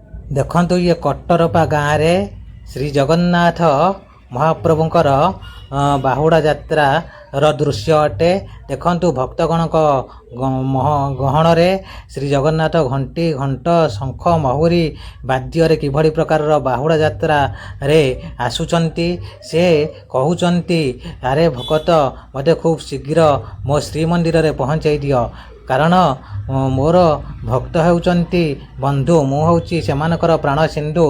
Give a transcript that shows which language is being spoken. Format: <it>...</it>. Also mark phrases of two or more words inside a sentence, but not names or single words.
<or>ଦେଖନ୍ତୁ ଏ କଟ୍ଟରପା ଗାଁ ରେ ଶ୍ରୀ ଜଗନ୍ନାଥ ମହାପ୍ରଭୁଙ୍କର ବାହୁଡ଼ା ଯାତ୍ରା ର ଦୃଶ୍ୟ ଅଟେ। ଦେଖନ୍ତୁ ଭକ୍ତଗଣଙ୍କ ଗହଣରେ ଶ୍ରୀ ଜଗନ୍ନାଥ ଘଣ୍ଟି ଘଣ୍ଟ ଶଙ୍ଖ ମହୁରୀ ବାଦ୍ୟରେ କିଭଳି ପ୍ରକାରର ବାହୁଡ଼ା ଯାତ୍ରାରେ ଆସୁଛନ୍ତି। ସେ କହୁଛନ୍ତି ଆରେ ଭକତ ମୋତେ ଖୁବ୍ ଶୀଘ୍ର ମୋ ଶ୍ରୀମନ୍ଦିରରେ ପହଞ୍ଚାଇ ଦିଅ, କାରଣ ମୋର ଭକ୍ତ ହେଉଛନ୍ତି ବନ୍ଧୁ, ମୁଁ ହେଉଛି ସେମାନଙ୍କର ପ୍ରାଣ ସିନ୍ଧୁ।</or>